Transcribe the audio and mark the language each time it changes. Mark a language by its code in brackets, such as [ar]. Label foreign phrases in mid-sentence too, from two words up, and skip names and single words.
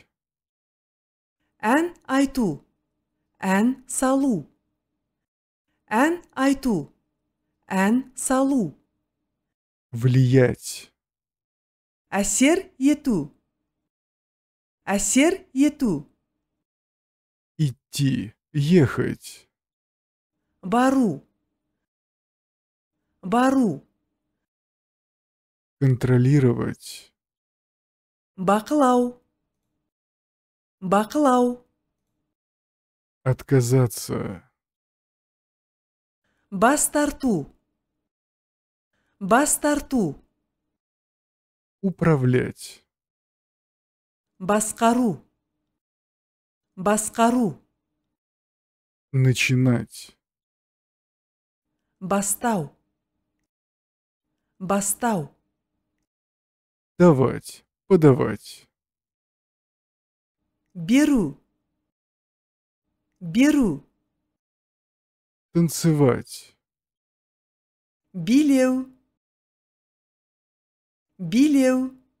[kk] Ән айту. Ән салу. Ән айту. Ән салу. [ru] Влиять. [kk] Әсер ету. Әсер ету. [ru] Идти. Ехать. [kk] Бару. Бару. [ru] Контролировать. [kk] Бақылау. Бақылау. [ru] Отказаться. [kk] Бас тарту. Бас тарту. [ru] Управлять. [kk] Басқару. Басқару. [ru] Начинать. [kk] Бастау. Бастау. [ru] Давать. Подавать. [kk] Беру. Беру. [ru] Танцевать. [kk] Билеу. Билеу.